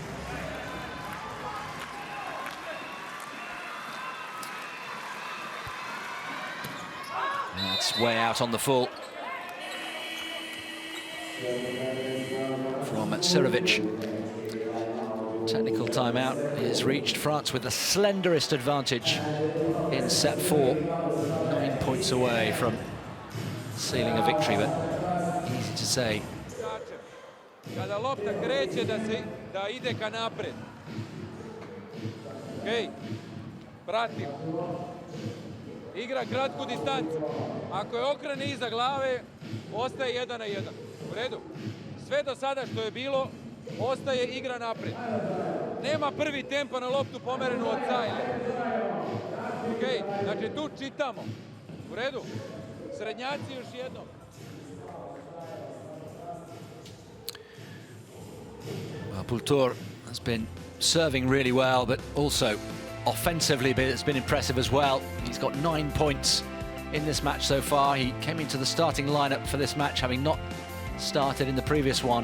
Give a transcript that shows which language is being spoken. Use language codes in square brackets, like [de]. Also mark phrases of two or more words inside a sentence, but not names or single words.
[en] That's way out on the full from Sirovic. Technical timeout is reached. France with the slenderest advantage in set 4. 9 points away from sealing a victory, but easy to say. [sr] Kada lopta kreće da ide ka napred. Okej, pratim. Igra kratku distancu. Ako je okrene iza glave, ostaje 1 na 1. U redu. Sve do sada što je bilo, ostaje igra napred. Nema prvi tempo na loptu pomerenu od Cajle. Okej, znači tu čitamo. U redu. Srednjaci još jednom. [en] Well, Bultour has been serving really well, but also offensively it's been impressive as well. He's got 9 points in this match so far. He came into the starting lineup for this match, having not started in the previous one.